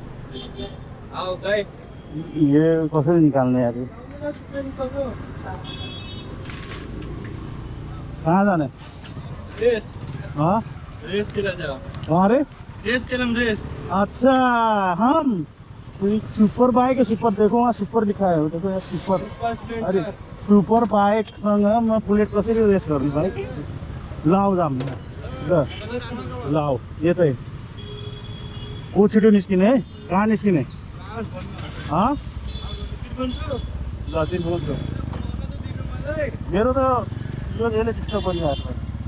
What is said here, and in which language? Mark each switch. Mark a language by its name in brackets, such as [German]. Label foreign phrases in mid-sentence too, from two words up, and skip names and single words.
[Nepali] ये कसरी निकाल्ने यार? कहाँ जाने? हाँ [Hindi] रेस के लिए जाओ। [Nepali] कहाँ रे? [Hindi] रेस के लिए रेस। अच्छा हम [English] super bike [Hindi] है। सुपर देखो वहाँ सुपर लिखा है, देखो यहाँ सुपर। [Nepali] अरे [English] super bike [Nepali] सँग म बुलेट कसरी रेस गर्ने भाइ? लाऊ जाम ल लाऊ यो चाहिँ को छिटो निस्किने है? कहाँ निस्किने? हाँ ल 3 बज्यो मेरो त यो यसले चित्त परिरहेको छ।